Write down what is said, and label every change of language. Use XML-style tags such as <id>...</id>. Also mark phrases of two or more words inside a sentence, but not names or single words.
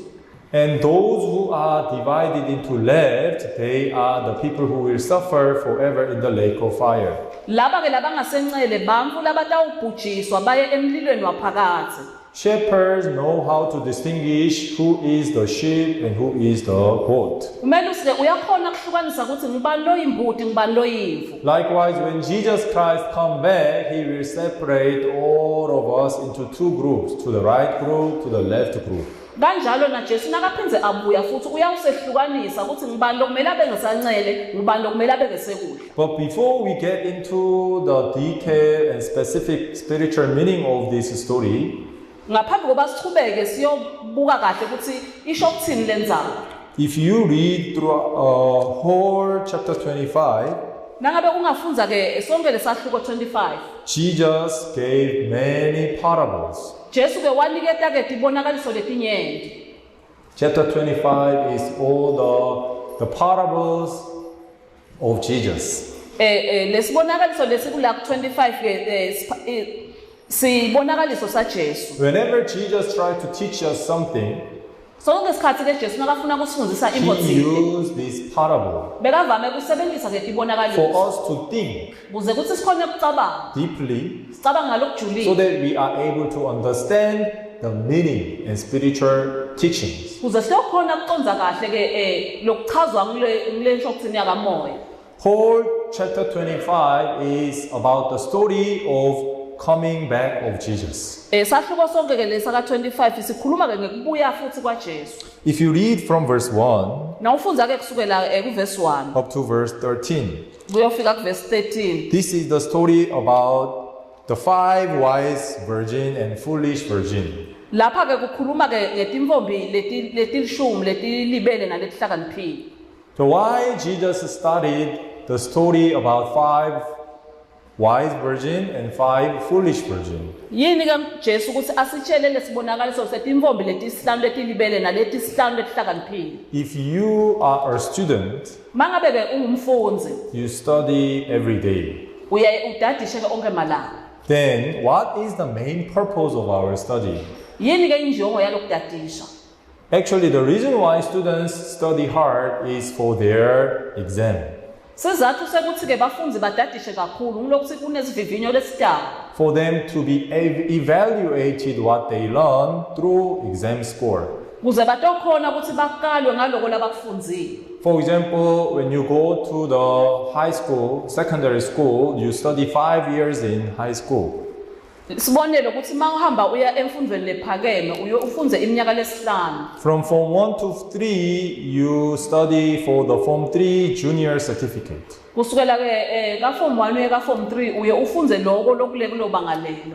<en>And those who are divided into left, they are the people who will suffer forever in the lake of fire.</en> <ss>Laba ke labangasenxele bamfu labatawubhujiswa baye emlilweni waphakathi.</ss> <en>Shepherds know how to distinguish who is the sheep and who is the goat.</en> <ss>Umelusi ke uyakhona ukuhlukanisa ukuthi ngibani lo imbuti ngibani lo yimvu.</ss> <en>Likewise, when Jesus Christ come back, he will separate all of us into two groups, to the right group, to the left group.</en> <ss>Kanjalo na Jesu nakaphinze abuya futhi uyawusehlukanisa ukuthi ngibani lokumele abe ngesanxele ngibani lokumele abe ngesekudla.</ss> <en>But before we get into the detail and specific spiritual meaning of this story,</en> <ss>Ngaphambi koba sichubeke siyobuka kahle ukuthi isho ukuthini lenzaba.</ss> <en>if you read through whole chapter 25,</en> <ss>Nangabe ungafunza ke sonke lesahluko 25.</ss> <en>Jesus gave many parables.</en> <ss>Jesu ke waniketa ke tibonakaliso letinyenti.</ss> <en>Chapter 25 is all the parables of Jesus.</en> <ss>Lesibonakaliso lesikula 25 ke sibonakaliso sa Jesu.</ss> <en>Whenever Jesus tried to teach us something,</en> <ss>Sonke isikhathi ke Jesu nakafuna kusifundisa</ss> <en>he</en> <ss>impothile.</ss> <en>used this parable</en> <ss>Bekavame kusebenzisa ke</ss> <en>for</en> <ss>tibonakaliso.</ss> <en>us to think</en> <ss>Kuze kuthi sikhone ukucabanga.</ss> <en>deeply</en> <ss>Sicabanga</ss> <en>so</en> <ss>lokujulile.</ss> <en>that we are able to understand the meaning and spiritual teachings.</en> <ss>Kuze siyokhona ukuconza kahle ke lokuchazwa ngile nsho kuthini yakamoya.</ss> <en>Whole chapter 25 is about the story of coming back of Jesus.</en> <ss>Sahluko sonke ke lesa ka 25 sikhuluma ke ngekubuya futhi kwa Jesu.</ss> <en>If you read from verse 1</en> <ss>Na ufunza ke kusukela ku verse 1</ss> <en>up to verse 13,</en> <ss>kuyofika ku verse 13.</ss> <en>this is the story about the 5 wise virgin and foolish virgin.</en> <ss>Lapha ke kukhuluma ke ngetimvombi letilishumi letilibele naletihlakaniphile.</ss> <en>So why Jesus started the story about 5 wise virgin and 5 foolish virgin.</en> <ss>Yini ke Jesu ukuthi asitshele lesibonakaliso setimvombi letisihlanu letilibele naletihlanu letihlakaniphile.</ss> <en>If you are a student,</en> <ss>Mangabe ke ungumfundzi,</ss> <en>you study every day.</en> <ss>uyaye udadishe ke onke malanga.</ss> <en>Then, what is the main purpose of our study?</en> <ss>Yini ke injongo yalokudadisha?</ss> <en>Actually, the reason why students study hard is for their exam.</en> <ss>Sizathu sekuthi ke bafundzi badadishe kakhulu ngilokuthi kunesivivinyo lesitaba.</ss> <en>For them to be evaluated what they learn through exam score.</en> <ss>Kuze batokhona ukuthi bakalwe ngaloko labakufundzile.</ss> <en>For example, when you go to the high school, secondary school, you study 5 years in high school.</en> <ss>Sibonele ukuthi mawuhamba uya emfundweni lephakeme uye ufunze iminyaka lesihlanu.</ss> <en>From Form 1 to 3, you study for the Form 3 junior certificate.</en> <ss>Kusukela ke ka form 1 uye ka form 3 uye ufunze lokho lokulekulo banga lelo.</ss>